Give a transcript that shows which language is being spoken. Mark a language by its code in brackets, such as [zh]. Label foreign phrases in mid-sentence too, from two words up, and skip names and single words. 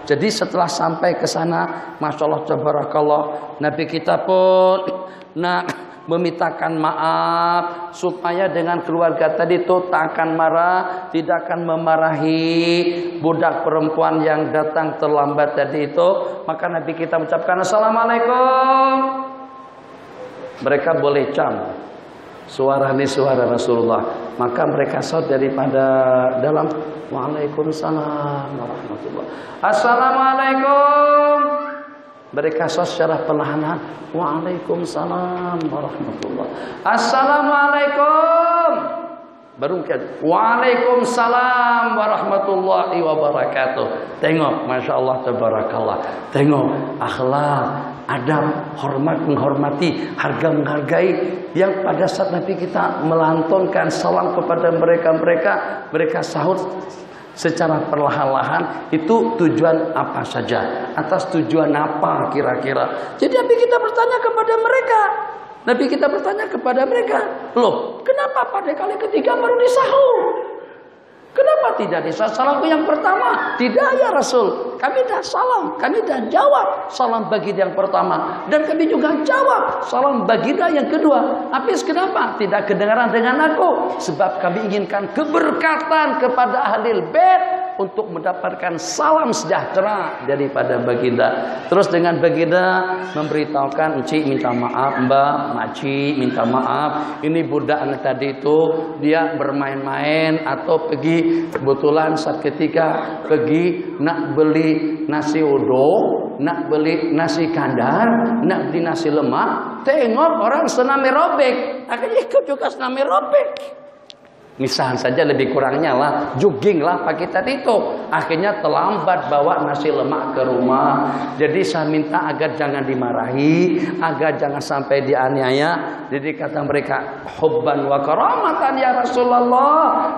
[ms] Jadi setelah sampai ke sana, [ar] Masya Allah tabarakallah, [ms] Nabi kita pun memintakan maaf supaya dengan keluarga tadi itu tak akan marah, tidak akan memarahi budak perempuan yang datang terlambat tadi itu. Maka Nabi kita mengucapkan assalamualaikum. Mereka boleh cam, suara ini suara Rasulullah. Maka mereka shout daripada dalam, [ar] waalaikumsalam warahmatullahi. [ms] Assalamualaikum. Mereka shout secara perlahan, [ar] waalaikumsalam warahmatullahi. [ms] Assalamualaikum. Baru kan, [ar] waalaikumsalam warahmatullahi wabarakatuh. [ms] Tengok, [ar] Masya Allah tabarakallah. [ms] Tengok akhlak, adab, hormat menghormati, harga menghargai. Yang pada saat Nabi kita melantunkan salam kepada mereka sahut secara perlahan-lahan. Itu tujuan apa saja, atas tujuan apa kira-kira. Jadi Nabi kita bertanya kepada mereka, loh kenapa pada kali ketiga baru disahur? Kenapa tidak di salamku yang pertama? Tidak ya Rasul, kami dah salam, kami dah jawab salam baginda yang pertama, dan kami juga jawab salam baginda yang kedua. Habis kenapa tidak kedengaran dengan aku? Sebab kami inginkan keberkatan kepada ahli bait untuk mendapatkan salam sejahtera daripada baginda. Terus dengan baginda memberitahukan, encik minta maaf, mbak, makcik minta maaf. Ini budak tadi itu dia bermain-main atau pergi, kebetulan saat ketika pergi nak beli nasi uduk, nak beli nasi kandar, nak beli nasi lemak, tengok orang senam robek, akhirnya ikut juga senam robek. Misalnya saja lebih kurangnya lah, jogging lah pagi tadi itu. Akhirnya terlambat bawa nasi lemak ke rumah. Jadi saya minta agar jangan dimarahi, agar jangan sampai dianiaya. Jadi kata mereka, [ar] hubban wa karamatan ya Rasulullah.